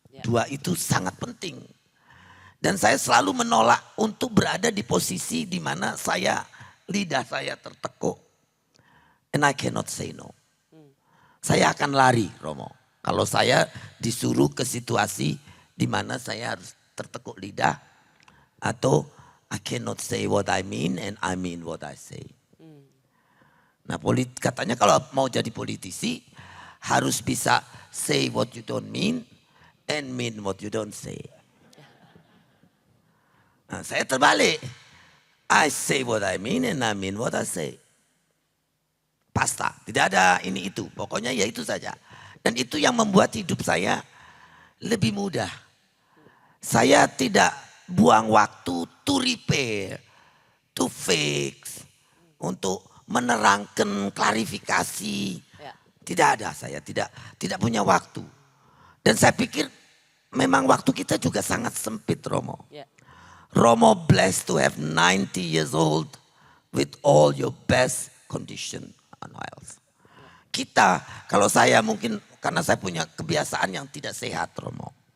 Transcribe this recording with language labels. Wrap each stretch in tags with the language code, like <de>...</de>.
<id>Dua itu sangat penting. Dan saya selalu menolak untuk berada di posisi di mana lidah saya tertekuk.</id> <en>And I cannot say no.</en> <id>Saya akan lari Romo. Kalau saya disuruh ke situasi di mana saya harus tertekuk lidah.</id> <en>Atau I cannot say what I mean and I mean what I say.</en> <id>Nah katanya kalau mau jadi politisi harus bisa</id> <en>say what you don't mean and mean what you don't say.</en> <id>Nah saya terbalik.</id> <en>I say what I mean and I mean what I say.</en> <id>Pasta, tidak ada ini itu. Pokoknya ya itu saja. Dan itu yang membuat hidup saya lebih mudah. Saya tidak buang waktu</id> <en>to repair to fix,</en> <id>untuk menerangkan klarifikasi. Ya. Tidak ada, saya tidak punya waktu. Dan saya pikir memang waktu kita juga sangat sempit, Romo. Ya.</id> <en>Romo blessed to have 90 years old with all your best condition and health.</en> <id>Kita, kalau saya mungkin karena saya punya kebiasaan yang tidak sehat, Romo.</id>